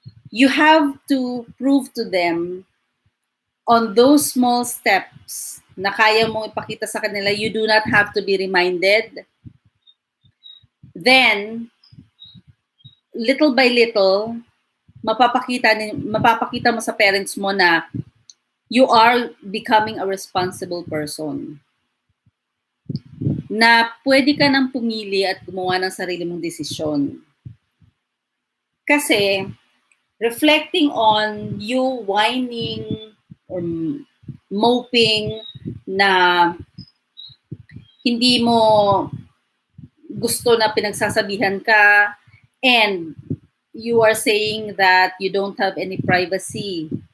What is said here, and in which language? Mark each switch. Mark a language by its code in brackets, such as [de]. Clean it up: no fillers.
[en] You have to prove to them on those small steps [tl] na kaya mong ipakita sa kanila, [en] you do not have to be reminded. Then, little by little, [tl] mapapakita mo sa parents mo na [en] you are becoming a responsible person. [tl] Na pwede ka nang pumili at gumawa ng sarili mong desisyon. [en] Kasi, reflecting on you whining or moping [tl] na hindi mo gusto na pinagsasabihan ka [en] and you are saying that you don't have any privacy.